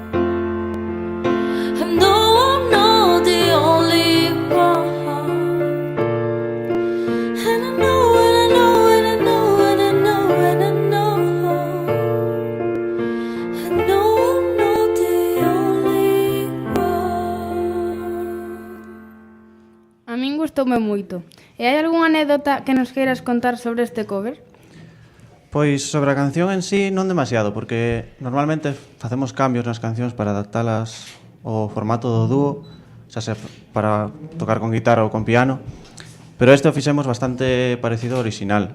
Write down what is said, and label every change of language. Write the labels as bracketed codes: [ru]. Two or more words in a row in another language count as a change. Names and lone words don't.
[en] I know I'm not the only one. And I know, and I know, and I know, and I know, and I know, I know I'm not the only one. [gl] A min gustoume moito. E hai algunha anécdota que nos queiras contar sobre este cover? Pois sobre a canción en sí non demasiado, porque normalmente facemos cambios nas cancións para adaptalas ao formato do dúo, xa sea para tocar con guitarra ou con piano, pero este o fixemos bastante parecido ao original.